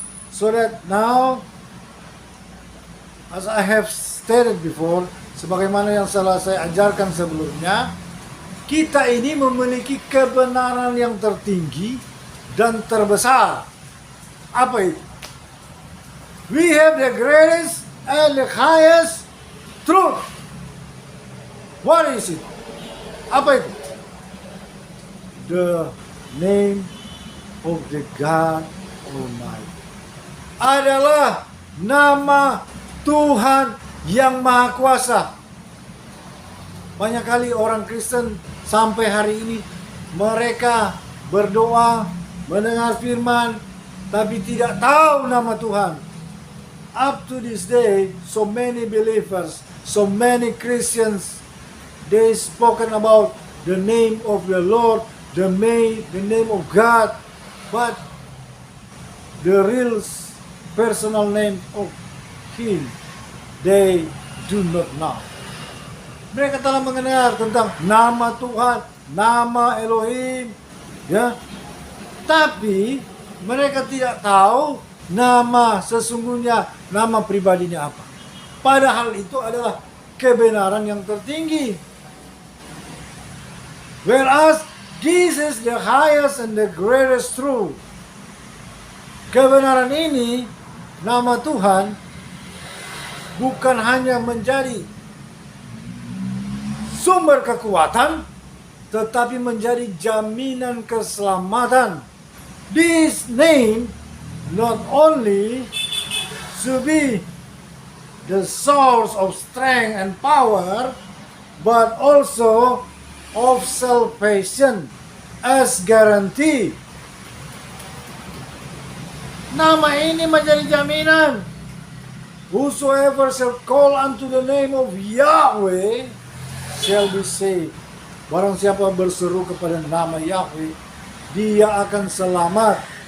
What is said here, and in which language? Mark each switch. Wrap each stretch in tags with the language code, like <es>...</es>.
<en>So that now, as I have stated before,</en> <id>sebagaimana yang saya ajarkan sebelumnya, kita ini memiliki kebenaran yang tertinggi dan terbesar. Apa itu?</id> <en>We have the greatest and the highest truth. What is it?</en> <id>Apa itu?</id> <en>The name of the God Almighty.</en> <id>Adalah nama Tuhan yang Maha Kuasa. Banyak kali orang Kristen sampai hari ini mereka berdoa, mendengar firman, tapi tidak tahu nama Tuhan.</id> <en>Up to this day, so many believers, so many Christians, they spoken about the name of the Lord, the name of God, but the real personal name of Him, they do not know.</en> <id>Mereka telah mendengar tentang nama Tuhan, nama Elohim, ya. Tapi mereka tidak tahu nama sesungguhnya, nama pribadinya apa. Padahal itu adalah kebenaran yang tertinggi.</id> <en>Whereas this is the highest and the greatest truth.</en> <id>Kebenaran ini, nama Tuhan, bukan hanya menjadi sumber kekuatan, tetapi menjadi jaminan keselamatan.</id> <en>This name not only to be the source of strength and power, but also of salvation as guarantee.</en> <id>Nama ini menjadi jaminan.</id> <en>Whosoever shall call unto the name of Yahweh shall be saved.</en> <id>Barang siapa berseru kepada nama Yahweh, dia akan selamat.</id>